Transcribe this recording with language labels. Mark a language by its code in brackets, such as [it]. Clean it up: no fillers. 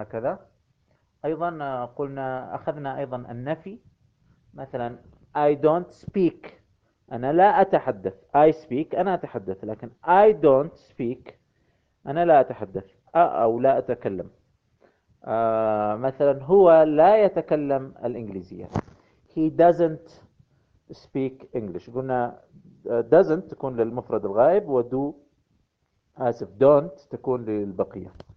[ar] هكذا أيضا قلنا أخذنا أيضا النفي، مثلا [en] I don't speak، [ar] أنا لا أتحدث، [en] I speak [ar] أنا أتحدث، لكن I don't speak أنا لا أتحدث أو لا أتكلم. مثلا هو لا يتكلم الإنجليزية. [en] He doesn't speak English. [ar] قلنا doesn't تكون للمفرد الغائب و do آسف don't تكون للبقية.